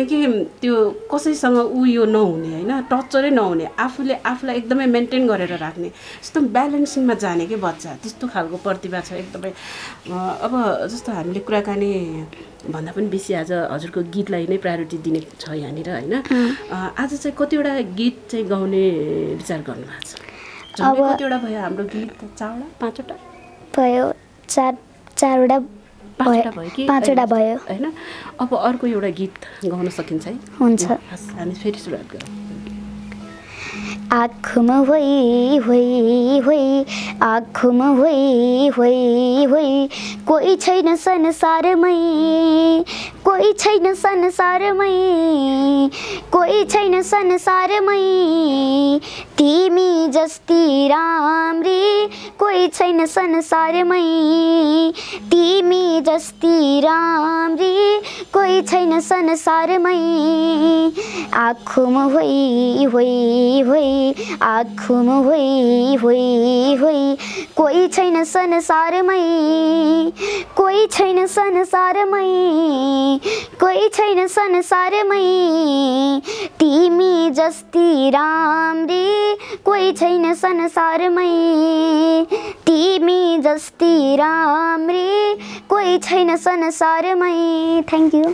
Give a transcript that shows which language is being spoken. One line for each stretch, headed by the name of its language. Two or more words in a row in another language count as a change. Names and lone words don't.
Nepali: के त्यो कसैसँग उयो नहुने होइन टर्चरै नहुने आफूलाई एकदमै मेन्टेन गरेर राख्ने यस्तो ब्यालेन्सिङमा जाने के बच्चा त्यस्तो खालको प्रतिभा छ एकदमै अब जस्तो हामीले कुराकानी भन्दा पनि बेसी आज हजुरको गीतलाई नै प्रायोरिटी दिने छ यहाँनिर होइन आज चाहिँ कतिवटा गीत चाहिँ गाउने विचार गर्नुभएको छ अब कतिवटा भयो हाम्रो गीत 4वटा 5वटा भयो 4वटा भयो कि 5वटा भयो होइन अब अर्को एउटा गीत गाउन सकिन्छ है हुन्छ हामी फेरि सुरुवात गरौँ आँखमा होइ होइ होइ आँखमा होइ होइ होइ कोही छैन संसारमै कोही छैन संसारमै कोही छैन संसारमै तिमी जस्ती राम्री कोही छैन संसारमै तिमी जस्ती राम्री कोही छैन संसारमै आँखमा होइ होइ होइ आँखमा होइ होइ होइ कोही छैन संसारमै कोही छैन संसारमै कोही छैन संसारमै तिमी जस्ती राम्री कोही छैन संसारमै तिमी जस्ती राम्री कोही छैन संसारमै
English: thank you